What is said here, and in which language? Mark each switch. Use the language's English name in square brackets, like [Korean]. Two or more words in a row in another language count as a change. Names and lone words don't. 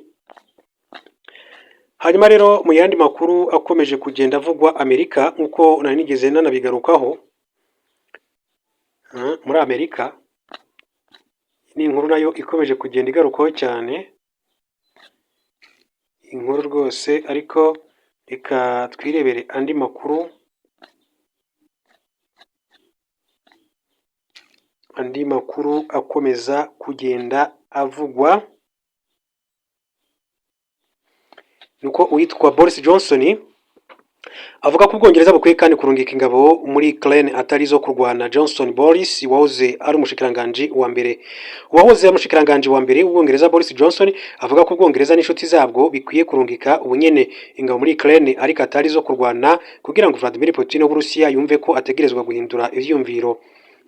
[Rundi] Hanyuma rero mu yandi makuru akomeje kugenda avugwa Amerika, nkuko nari nigeze nanabigarukaho, muri Amerika ni inkuru nayo ikomeje kugenda igarukaho cyane, inkuru rwose, ariko reka twirebere andi makuru akomeza kugenda avugwa. Nuko uwitwa Boris Johnson avuga ko Ubwongereza bukwiye kandi kurungika ingabo muri Ukraine atari zo kurwana. Johnson Boris wahoze ari umushikiranganji wa mbere w'Ubwongereza Boris Johnson avuga ko Ubwongereza n'inshuti zabwo bikwiye kurungika ubunyene ingabo muri Ukraine ariko atari zo kurwana, kugira ngo Vladimir Putin w'Uburusiya yumve ko ategerezwa guhindura ivyumviro.